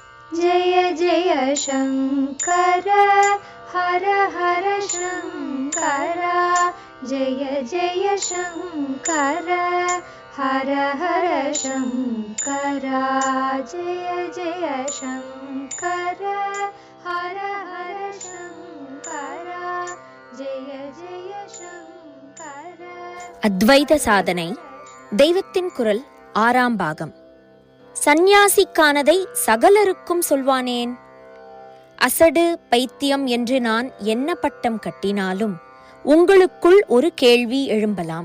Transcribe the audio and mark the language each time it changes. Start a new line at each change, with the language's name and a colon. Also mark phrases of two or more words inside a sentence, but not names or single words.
Sanskrit: जय जय शङ्कर हर हर शङ्कर जय जय शङ्कर हर हर शङ्कर जय जय शङ्कर हर हर शङ्कर जय जय शङ्कर.
Tamil: அத்வைத சாதனை தெய்வத்தின் குரல் 6ஆம் பாகம். சந்நியாசிக்கானதை சகலருக்கும் சொல்வானேன்? அசடு பைத்தியம் என்று நான் என்ன பட்டம் கட்டினாலும் உங்களுக்குள் ஒரு கேள்வி எழும்பலாம்.